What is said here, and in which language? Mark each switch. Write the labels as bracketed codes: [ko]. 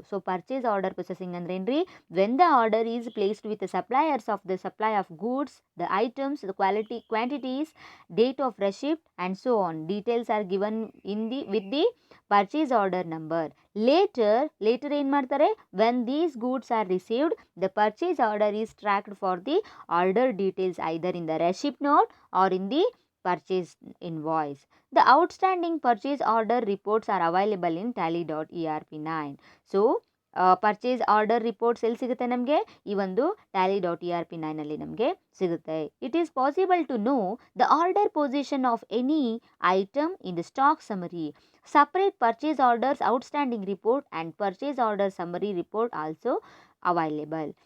[en] so purchase order processing [kn] ಅಂದ್ರೆ ಏನ್ರಿ, [en] When the order is placed with suppliers of the supply of goods, the items, the quantities, date of receipt and so on. Details are given with the purchase order number. Later [kn] ಏನು ಮಾಡ್ತಾರೆ, [en] When these goods are received the purchase order is tracked for the order details either in the receipt note or in the purchase invoice. The outstanding purchase order reports are available in tally.erp9. [kn] So purchase order reports ಎಲ್ಲಿ ಸಿಗುತ್ತೆ ನಮಗೆ, ಈ ಒಂದು tally.erp9 ಅಲ್ಲಿ ನಮಗೆ ಸಿಗುತ್ತೆ. [en] It is possible to know the order position of any item in the stock summary. Separate purchase orders outstanding report and purchase order summary report also available.